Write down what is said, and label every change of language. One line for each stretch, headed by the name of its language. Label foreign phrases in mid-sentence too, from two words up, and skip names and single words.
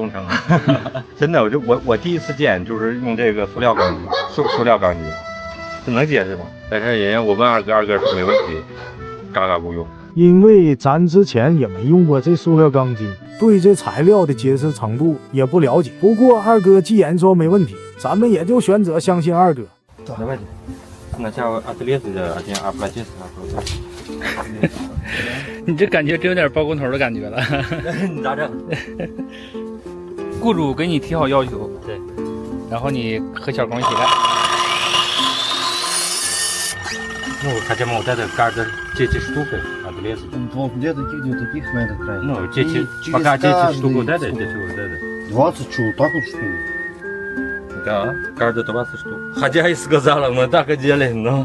Chinese: 工程，真的，我第一次见就是用这个塑料钢筋，塑料钢筋，这能结实吗？在这人家我问二哥，二哥说没问题，嘎嘎不用。因为咱之前也没用过这塑料钢筋，对这材料的结实程度也不了解。不过二哥既然说没问题，咱们也就选择相信二哥。
Russian: Давайте. Сначала отрезать, а потом оплатить.
Chinese: 你这感觉真有点包工头的感觉了。你咋整？雇主给你提好要求，对，然后你和小工一起干。
Russian: Ну, хотя мы вот это каждый 10 штук отрезать. Где-то таких надо тратить. Ну, 10, пока 10 штук вот это, 10 вот это. 20 что, так вот что ли? Да, каждый 20 штук. Хотя и сказала, мы так и делали, но...